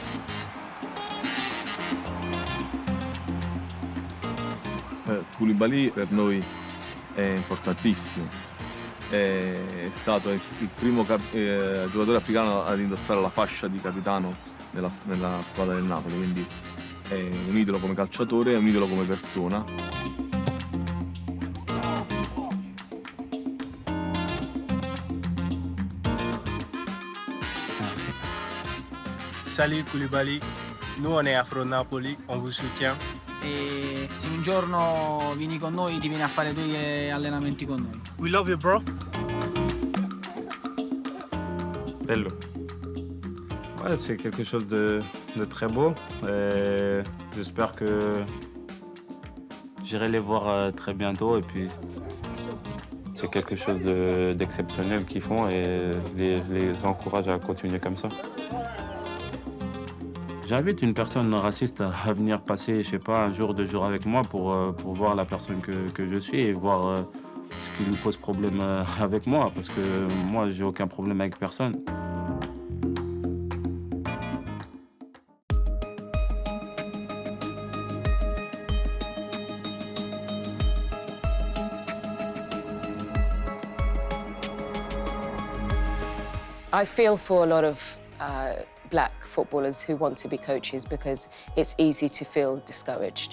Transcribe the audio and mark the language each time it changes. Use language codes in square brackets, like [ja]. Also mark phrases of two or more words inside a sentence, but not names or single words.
[it] Koulibaly per noi è importantissimo. È stato il primo giocatore africano ad indossare la fascia di capitano nella squadra del Napoli, quindi è un idolo come calciatore e un idolo come persona. [fr] Salut Koulibaly, nous on est Afro-Napoli, on vous soutient. [it] E se un giorno vieni con noi ti vieni a fare 2 allenamenti con noi. [en] We love you, bro. [it] Bello. [fr] Ouais, c'est quelque chose de très beau. J'espère que j'irai les voir très bientôt. Et puis, c'est quelque chose d'exceptionnel qu'ils font et les encourage à continuer comme ça. J'invite une personne raciste à venir passer, je sais pas, 1 jour, 2 jours avec moi pour voir la personne que je suis et voir ce qui lui pose problème avec moi, parce que moi, j'ai aucun problème avec personne. [en] I feel for a lot of black footballers who want to be coaches because it's easy to feel discouraged.